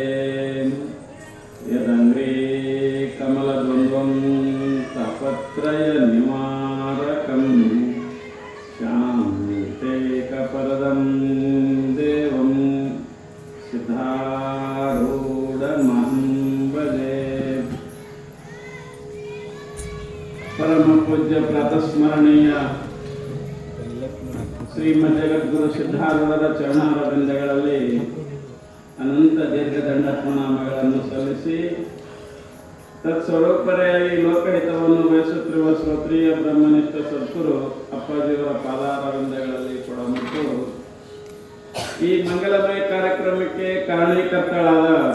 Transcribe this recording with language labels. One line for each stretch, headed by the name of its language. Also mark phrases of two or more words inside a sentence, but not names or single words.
Sanskrit: यदङ्घ्रे कमलद्वन्द्वं तापत्रयनिवारकं शान्तेकपरदं देवं सिद्धारूढमहं भजे। परमपूज्य प्रातस्मरणीय
Kannada: ಶ್ರೀಮಜ್ಜಗದ್ಗುರು ಸಿದ್ಧಾರೂಢರ ಚರಣಾರವಿಂದಗಳಲ್ಲಿ ಅನಂತ ದೀರ್ಘದಂಡ ಪ್ರಣಾಮಗಳನ್ನು ಸಲ್ಲಿಸಿ ತತ್ಸ್ವರೂಪರೆಯಾಗಿ ಲೋಕಹಿತವನ್ನು ಬಯಸುತ್ತಿರುವ ಶ್ರೋತ್ರಿಯ ಬ್ರಹ್ಮನಿಷ್ಠ ಸದ್ಗುರು ಅಪ್ಪಾಜಿಯವರ ಪಾದಾರವಿಂದಗಳಲ್ಲಿ ಕೂಡ ಮತ್ತು ಈ ಮಂಗಲಮಯ ಕಾರ್ಯಕ್ರಮಕ್ಕೆ ಕಾರಣೀಕರ್ತಳಾದ